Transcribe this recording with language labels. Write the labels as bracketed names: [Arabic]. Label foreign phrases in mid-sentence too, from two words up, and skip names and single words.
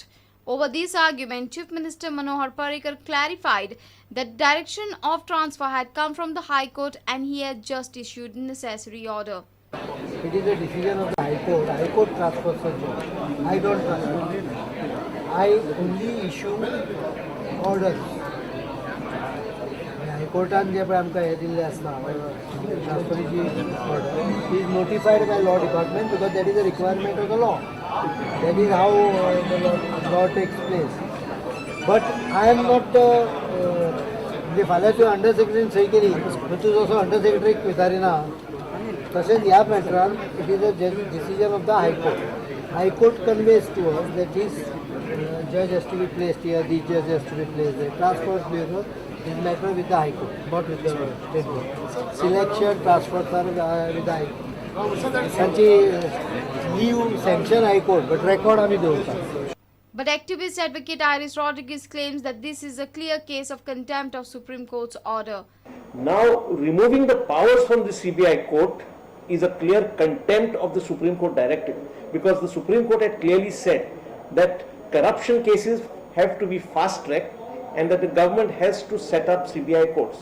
[English] Over this argument, Chief Minister Manohar Parrikar clarified that direction of transfer had come from the High Court and he had just issued necessary order. It is a decision of the High Court. High Court transfers the job. I don't transfer. I only issue orders. [Konkani] कोर्टान जे आमकां हे दिल्ले आसता ट्रान्सफरीची ऑर्डर [English] is notified by law department because that is a requirement of the law that is how the law takes place but I am not [Konkani] म्हणजे फाल्यां तुवें अंडर सेक्रेटरीन सही केली तूं जसो अंडर सेक्रेटरीक विचारिना तशेंच ह्या मॅटरान [English] it is a decision of the High Court conveys to us that is judge has to be placed here the judge has to be placed transfers bureau is matter with the High Court, not with the State Board. Selection, transfer with the High Court. [Konkani] तांची [English] leave sanction High Court but record [Konkani] आमी दवरता. [English] But activist advocate Iris Rodriguez claims that this is a clear case of contempt of Supreme Court's order. Now, removing the powers from the CBI court is a clear contempt of the Supreme Court directive, because the Supreme Court had clearly said that corruption cases have to be fast tracked and that the government has to set up CBI courts.